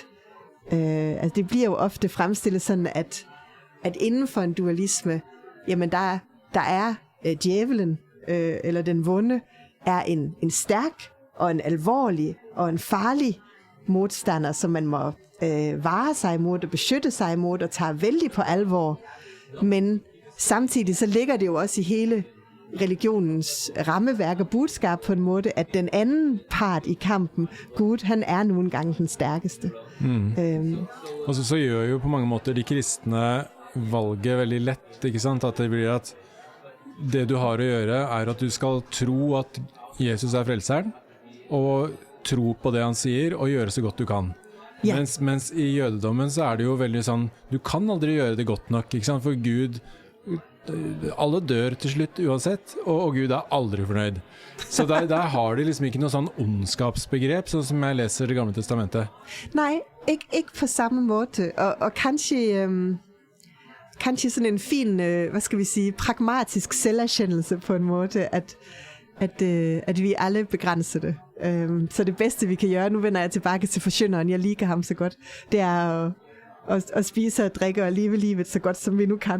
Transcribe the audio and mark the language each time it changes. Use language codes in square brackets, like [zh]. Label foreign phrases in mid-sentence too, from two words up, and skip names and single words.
[da] Altså det bliver jo ofte fremstillet sådan, at inden for en dualisme, jamen der er djævelen, eller den vonde, er en stærk og en alvorlig og en farlig modstander, som man må vare sig imod og beskytte sig imod og tage vældig på alvor. Men samtidig så ligger det jo også i hele religionens rammeværk og budskab på en måde, at den anden part i kampen, Gud, han er nu engang den stærkeste. [no] Og så gjør jo på mange måter de kristne valget veldig lett, ikke sant? At det blir at det du har å gjøre er at du skal tro at Jesus er frelseren, og tro på det han sier, og gjøre så godt du kan. Ja. Mens i jødedommen så er det jo veldig sånn, du kan aldri gjøre det godt nok, ikke sant? For Gud, alle dør til slutt uansett, og Gud er aldri fornøyd. Så der har de liksom ikke noe sånn ondskapsbegrep, sånn som jeg leser det gamle testamentet. [da] Nej, ikke på samme måde, og kanskje sådan en fin, hvad skal vi sige, pragmatisk selverkendelse på en måde, at vi alle begrænser det. Så det bedste vi kan gøre, nu vender jeg tilbage til forkynderen, jeg liker ham så godt, det er at spise og drikke og leve livet så godt som vi nu kan.